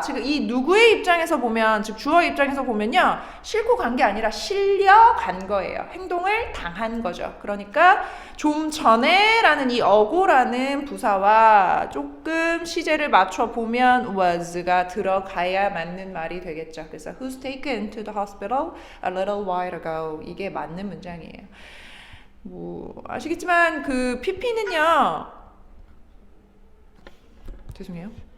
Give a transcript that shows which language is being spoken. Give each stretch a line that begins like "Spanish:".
Korean: 지금 이 누구의 입장에서 보면, 즉 주어의 입장에서 보면요, 싣고 간 게 아니라 실려간 거예요. 행동을 당한 거죠. 그러니까 좀 전에라는 이 어고라는 부사와 조금 시제를 맞춰 보면 was가 들어가야 맞는 말이 되겠죠.
English: 그래서 who's taken to the hospital a little while ago,
Korean: 이게 맞는 문장이에요. 뭐 아시겠지만 그 PP는요, 죄송해요.